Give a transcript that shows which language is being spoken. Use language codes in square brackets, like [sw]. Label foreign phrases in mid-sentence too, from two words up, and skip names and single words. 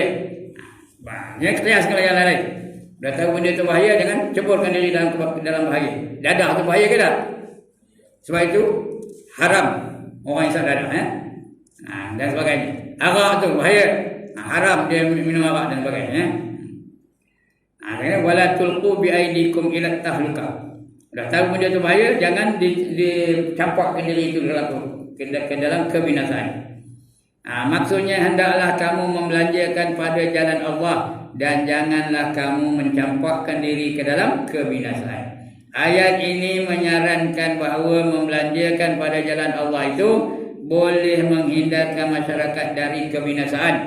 [ms] Yang kelas kalau yang lain. Dah tahu benda tu bahaya, jangan ceburkan diri dalam bahaya. Dadah tu bahaya ke tak? Sebab itu haram orang isap dadah. Dan sebagainya. Arak tu bahaya. Haram dia minum arak dan sebagainya. [ar] ولا تلقوا بأيديكم إلى التهلكة. [ms] Dah tahu benda tu bahaya, jangan dicampakkan diri itu ke dalam kebinasaan. Maksudnya hendaklah kamu membelanjakan pada jalan Allah dan janganlah kamu mencampakkan diri ke dalam kebinasaan. Ayat ini menyarankan bahawa membelanjakan pada jalan Allah itu boleh menghindarkan masyarakat dari kebinasaan.